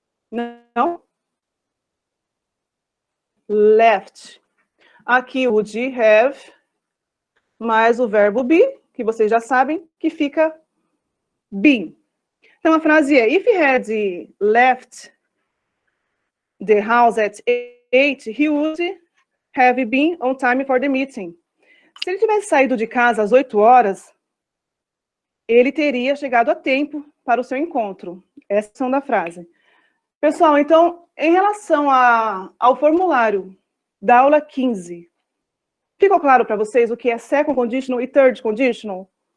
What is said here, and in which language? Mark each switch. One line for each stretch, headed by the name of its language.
Portuguese: Não? Left. Aqui o would have, mais o verbo be, que vocês já sabem, que fica been.
English: Então a frase é: If he had left the house at 8, he would have been on time for the meeting.
Portuguese: Se ele tivesse saído de casa às 8 horas, ele teria chegado a tempo para o seu encontro. Essa é a ação da frase. Pessoal, então, em relação ao formulário da aula 15, ficou claro para vocês o que é second conditional e third conditional?